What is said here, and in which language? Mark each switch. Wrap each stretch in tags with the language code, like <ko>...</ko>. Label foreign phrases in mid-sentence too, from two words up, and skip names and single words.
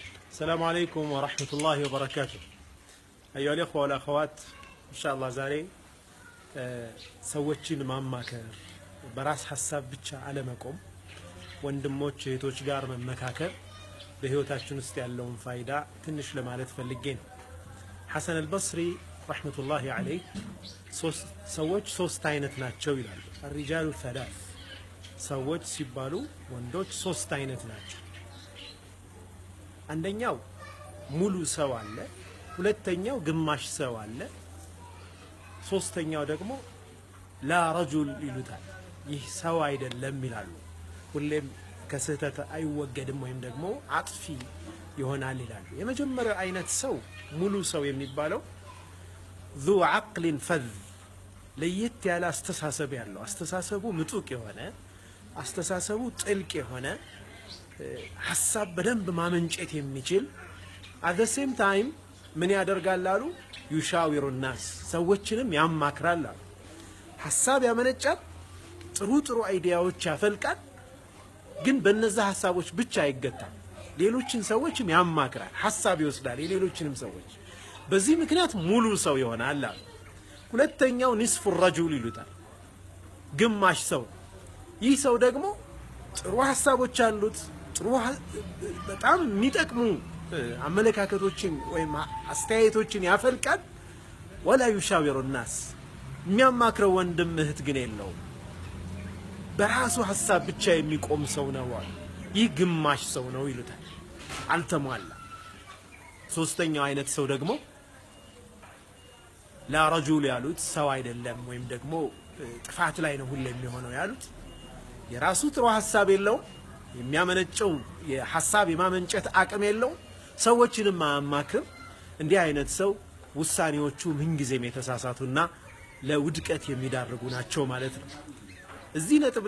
<ar>السلام عليكم ورحمة الله وبركاته. أيها الأخوة والأخوات، إن شاء الله</ar> <am>زاري سوتشين ማማከር በራስ ሐሳብ ብቻ አለመቆም ወንድሞች እህቶች ጋር መመካከር በህይወታችን ውስጥ ያለውን ፋይዳ ትንሽ ለማለት ፈልጌ ነው። ሐሰን አልበስሪ ረህመቱላሂ ዐለይህ ሰዎች ሶስት አይነት ናቸው ይላሉ።</am> <ar>الرجال ثلاث</ar> <am>ሰዎች ሲባሉ ወንዶች ሶስት አይነት ናቸው። አንደኛው ሙሉ ሰው አለ፣ ሁለተኛው ግማሽ ሰው አለ፣ ሶስተኛው ደግሞ</am> <ar>لا رجل</ar> <am>ይሉታል። ይህ ሰው አይደለም ይላሉ። ሁሌም ከስህተት አይወገድም ወይም ደግሞ አጥፊ ይሆናል ይላሉ። የመጀመሪያው አይነት ሰው ሙሉ ሰው የሚባለው</am> <ar>ذو عقل فذ</ar> <am>ለየት ያለ አስተሳሰብ ያለው፣ አስተሳሰቡ ምጡቅ የሆነ፣ አስተሳሰቡ ጥልቅ የሆነ፣ ሐሳብ በደንብ ማመንጨት የሚችል</am> <en>at the same time</en> <am>ምን ያደርጋል አሉ</am> <ar>يشاور الناس</ar> <am>ሰዎችንም ያማክራል አሉ። ሐሳብ ያመነጫል፣ ጥሩ አይዲያዎች ያፈልቃል፣ ግን በእነዛ ሐሳቦች ብቻ አይገታም። ሌሎችን ሰዎችም ያማክራል፣ ሐሳብ ይወስዳል የሌሎችንም ሰዎች። በዚህ ምክንያት ሙሉ ሰው ይሆናል አሉ። ሁለተኛው ንስፉ الرجل ይሉታል፣ ግማሽ ሰው። ይህ ሰው ደግሞ ጥሩ ሐሳቦች አሉት፣ ጥሩ በጣም የሚጠቅሙ አመለካከቶችን ወይም አስተያየቶችን ያፈልቃል። ወላ</am> <ar>يشاور الناس</ar> <am>የሚያማክረው ወንድም እህት ግን የለውም። በራሱ ሐሳብ ብቻ የሚቆም ሰው ነው። ይህ ግማሽ ሰው ነው ይሉታል፣ አልተሟላ። ሶስተኛው አይነት ሰው ደግሞ</am> <ar>لا رجل</ar> <am>ያሉት ሰው አይደለም ወይም ደግሞ ጥፋት ላይ ነው ሁሌ የሚሆነው ያሉት። የራሱ ጥሩ ሐሳብ የለውም፣ የሚያመነጨው የሐሳብ የማመንጨት አቅም የለውም፣ ሰዎችንም ማማክር። እንዲህ አይነት ሰው ውሳኔዎቹ ምንጊዜም የተሳሳቱና ለውድቀት የሚዳርጉ ናቸው ማለት ነው። እዚህ ነጥብ</am>